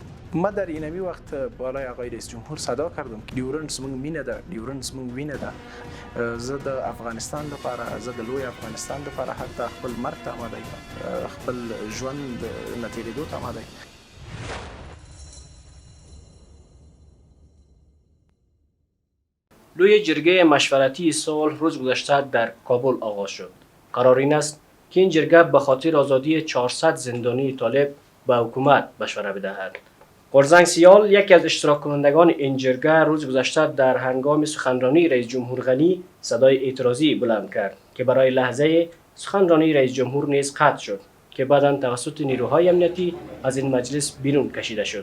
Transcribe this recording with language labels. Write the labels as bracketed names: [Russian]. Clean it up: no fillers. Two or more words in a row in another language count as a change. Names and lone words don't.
[Persian] ما در اینمی وقت بالای آقای رئیس جمهور صدا کردم که [Pashto] دیورند زموږ مینه ده، دیورند زموږ وینه ده. زه د افغانستان لپاره، زه د لوی افغانستان لپاره حتی خپل مرګ ته آماده یم، خپل ژوند نه تېرېدو ته آماده یم. [Persian] لوی جرگه مشورتی صلح روز گذشته در کابل آغاز شد. قرار این است که این جرگه به خاطر آزادی 400 زندانی طالب به حکومت مشوره بدهد. قرزنگ سیال یکی از اشتراک کنندگان این جرگه روز گذشته در هنگام سخنرانی رئیس جمهور غنی صدای اعتراضی بلند کرد که برای لحظه سخنرانی رئیس جمهور نیز قطع شد که بعداً توسط نیروهای امنیتی از این مجلس بیرون کشیده شد.